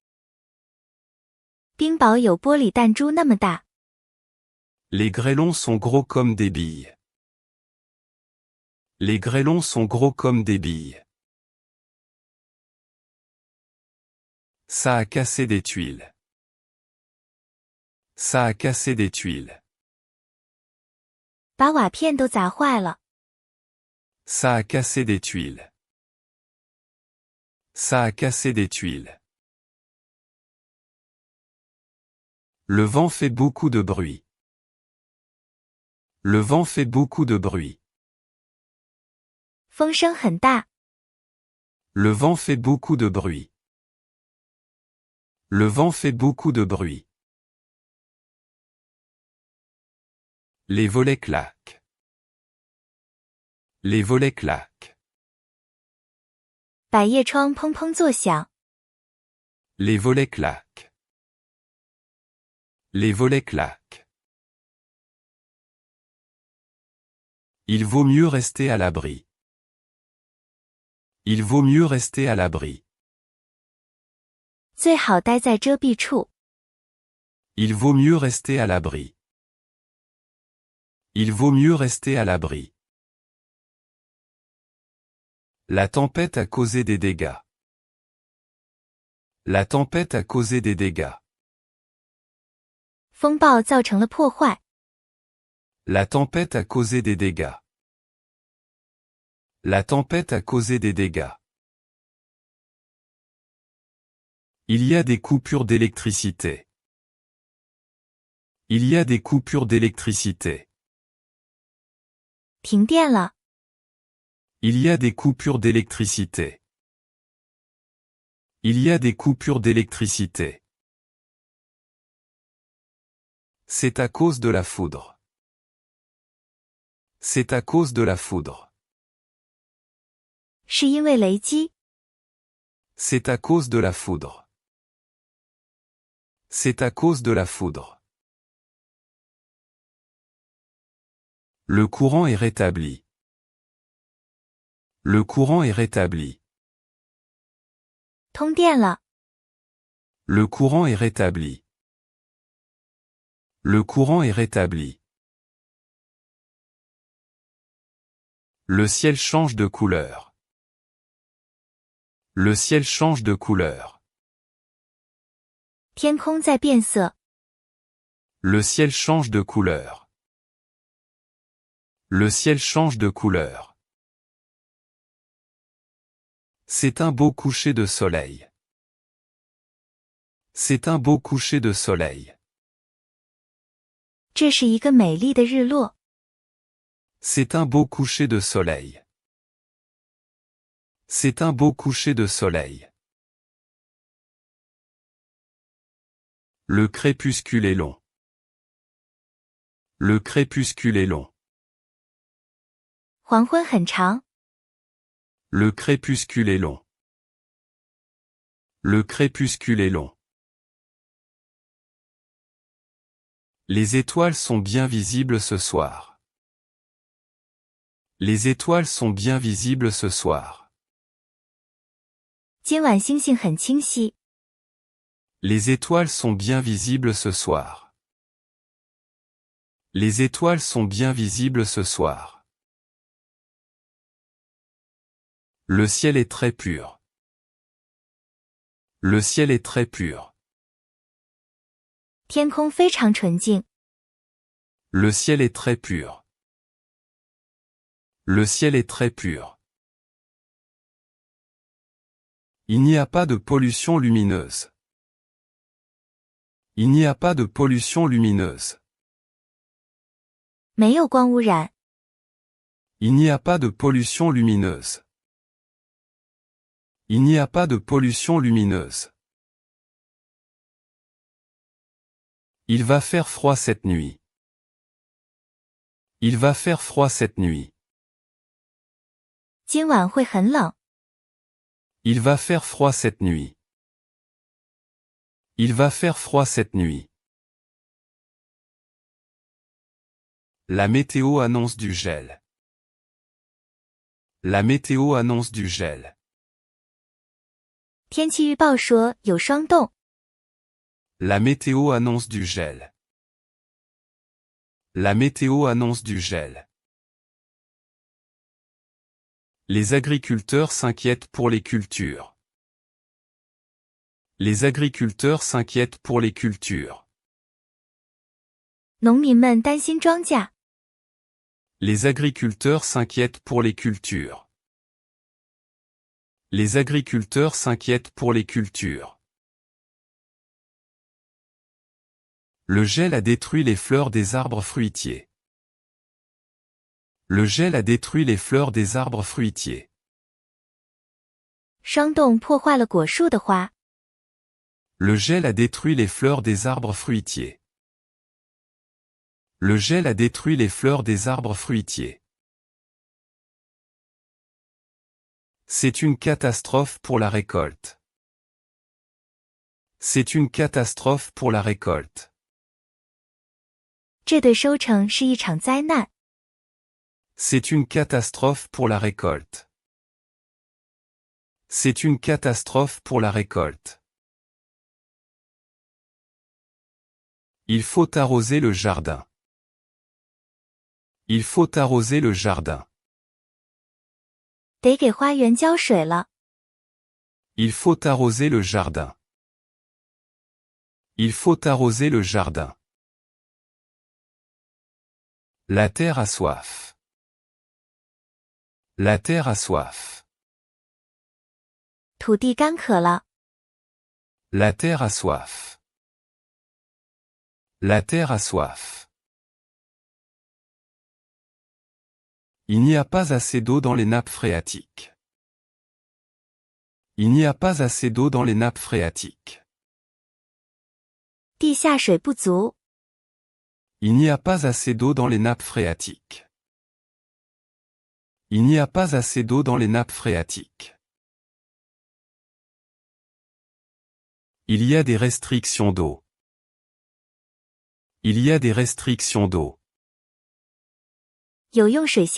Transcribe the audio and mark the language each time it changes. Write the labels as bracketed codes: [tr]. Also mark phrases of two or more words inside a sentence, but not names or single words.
[zh] 冰雹有玻璃弹珠那么大。 [fr] Les grêlons sont gros comme des billes. Les grêlons sont gros comme des billes. Ça a cassé des tuiles. Ça a cassé des tuiles. [zh] 把瓦片都砸坏了。 [fr] Ça a cassé des tuiles. Ça a cassé des tuiles. Le vent fait beaucoup de bruit. Le vent fait beaucoup de bruit. [zh] 风声很大。 [fr] Le vent fait beaucoup de bruit. Le vent fait beaucoup de bruit. Les volets claquent. Les volets claquent. [zh] 百叶窗砰砰作响。 [fr] Les volets claquent. Les volets claquent. Il vaut mieux rester à l'abri. Il vaut mieux rester à l'abri. [zh] 最好待在遮蔽处。 [fr] Il vaut mieux rester à l'abri. Il vaut mieux rester à l'abri. La tempête a causé des dégâts. La tempête a causé des dégâts. [zh] 风暴造成了破坏。 [fr] La tempête a causé des dégâts. La tempête a causé des dégâts. Il y a des coupures d'électricité. Il y a des coupures d'électricité. [zh] 停电了。 [fr] Il y a des coupures d'électricité. Il y a des coupures d'électricité. C'est à cause de la foudre. C'est à cause de la foudre. [zh] 是因为雷击。 [fr] C'est à cause de la foudre. C'est à cause de la foudre. Le courant est rétabli. Le courant est rétabli. [zh] 通电了， [fr] Le courant est rétabli. Le courant est rétabli. Le ciel change de couleur. Le ciel change de couleur. [zh] 天空在变色， [fr] Le ciel change de couleur. Le ciel change de couleur. C'est un beau coucher de soleil. C'est un beau coucher de soleil. [zh] 这是一个美丽的日落， [fr] C'est un beau coucher de soleil. C'est un beau coucher de soleil. Le crépuscule est long. Le crépuscule est long. [zh] 黄昏很长， [fr] Le crépuscule est long. Le crépuscule est long. Les étoiles sont bien visibles ce soir. Les étoiles sont bien visibles ce soir. [zh] 今晚星星很清晰， [fr] Les étoiles sont bien visibles ce soir. Les étoiles sont bien visibles ce soir. Le ciel est très pur. Le ciel est très pur. [zh] 天空非常纯净， [fr] Le ciel est très pur. Le ciel est très pur. Il n'y a pas de pollution lumineuse. Il n'y a pas de pollution lumineuse. [zh] 没有光污染， [fr] Il n'y a pas de pollution lumineuse. Il n'y a pas de pollution lumineuse. Il va faire froid cette nuit. Il va faire froid cette nuit. [zh] 今晚会很冷， [fr] Il va faire froid cette nuit. Il va faire froid cette nuit. La météo annonce du gel. La météo annonce du gel. [zh] 天气预报说有霜冻， [fr] La météo annonce du gel. La météo annonce du gel. Les agriculteurs s'inquiètent pour les cultures. Les agriculteurs s'inquiètent pour les cultures. [zh] 农民们担心庄稼， [fr] Les agriculteurs s'inquiètent pour les cultures. Les agriculteurs s'inquiètent pour les cultures. Le gel a détruit les fleurs des arbres fruitiers. Le gel a détruit les fleurs des arbres fruitiers. [zh] 霜冻破坏了果树的花， [fr] Le gel a détruit les fleurs des arbres fruitiers. Le gel a détruit les fleurs des arbres fruitiers. C'est une catastrophe pour la récolte. C'est une catastrophe pour la récolte. [zh] 这对收成是一场灾难， [fr] C'est une catastrophe pour la récolte. C'est une catastrophe pour la récolte. Il faut arroser le jardin. Il faut arroser le jardin. [zh] 得给花园浇水了， [fr] Il faut arroser le jardin. Il faut arroser le jardin. La terre a soif. La terre a soif. [zh] 土地干渴了， [fr] La terre a soif. La terre a soif. Il n'y a pas assez d'eau dans les nappes phréatiques. Il n'y a pas assez d'eau dans les nappes phréatiques. [zh] 地下水不足， [fr] Il n'y a pas assez d'eau dans les nappes phréatiques. Il n'y a pas assez d'eau dans les nappes phréatiques. Il y a des restrictions d'eau. Il y a des restrictions d'eau.